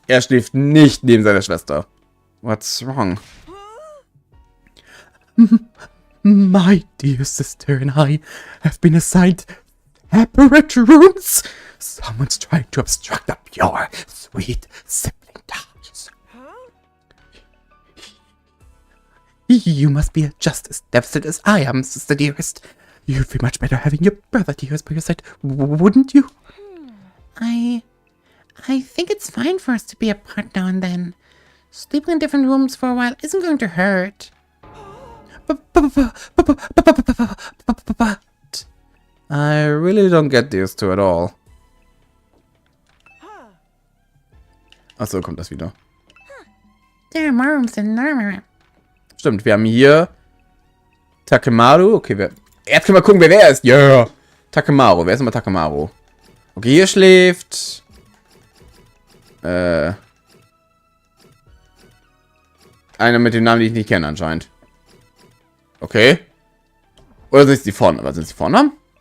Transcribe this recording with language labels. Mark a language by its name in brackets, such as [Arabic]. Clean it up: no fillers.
[German] Er schläft nicht neben seiner Schwester. [English] What's wrong? My dear sister and I have been assigned separate rooms. Someone's trying to obstruct the pure, sweet sibling ties. You must be just as devastated as I am, sister dearest. You'd feel much better having your brother dearest by your side, wouldn't you? I think it's fine for us to be apart now and then. Sleeping in different rooms for a while isn't going to hurt. But I really don't get these two at all. [German] Achso, kommt das wieder. [English] There are more rooms than normal. [German] Stimmt, wir haben hier Takemaru. Okay, jetzt können wir gucken, wer ist. Ja. Yeah. Takemaru. Wer ist immer Takemaru? Okay, hier schläft. Einer mit dem Namen, den ich nicht kenne, anscheinend. Okay. Oder sind es die Vornamen? Was sind es die Vornamen?